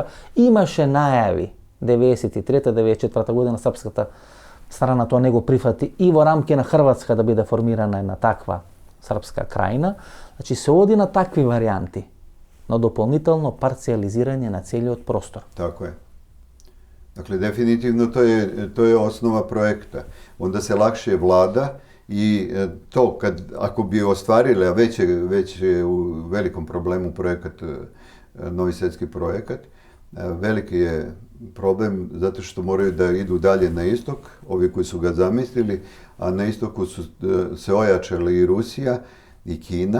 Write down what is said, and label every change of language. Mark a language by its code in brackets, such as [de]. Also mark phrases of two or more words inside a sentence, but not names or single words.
[mk] Имаше најави 93-94 година српската страна тоа не го прифати и во рамки на Хрватска да биде формирана една таква српска крајна. Значи се оди на такви варијанти, на дополнително парциализирање на целиот простор. [sr] Tako je. Dakle, definitivno to je osnova projekta. Onda se lakše vlada i to ako bi ostvarili, a već je u velikom problemu projekat, novi svjetski projekat, veliki je problem zato što moraju da idu dalje na istok, ovi koji su ga zamislili, a na istoku su se ojačali i Rusija i Kina.